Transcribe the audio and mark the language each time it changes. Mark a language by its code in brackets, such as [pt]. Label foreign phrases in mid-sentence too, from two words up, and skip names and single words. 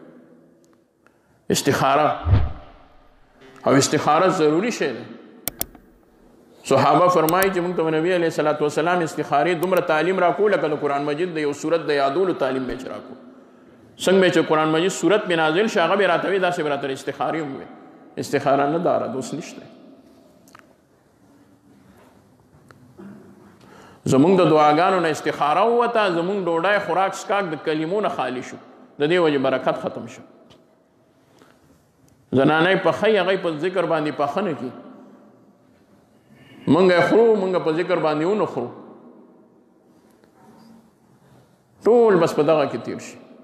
[ps] استخاره او استخاره ضروري شی دی. صحابه فرمایي چې موږ ته نبي [ar] علیه الصلاة والسلام [ps] استخارې دومره تعلیم راکو لکه د قرآن مجید د یو صورت د یادولو تعلیم به چې راکو، څنګه به چې قرآن مجید صورت به نازل شي هغه به راته وي، داسې به راته استخارې هم وي. استخاره نه داره دوست نشته. زمونږ د دعاګانو نه استخاره ووته، زمونږ ډوډۍ خوراک څښاک د کلمو نه خالي شو، د دې وجې برکت ختم شو. زنانه پخی هغوی په ذکر باندې پخه نه کړي، مونږ یې خورو، مونږ په ذکر باندې ونه خورو، ټول بس په دغه کې تیر شي.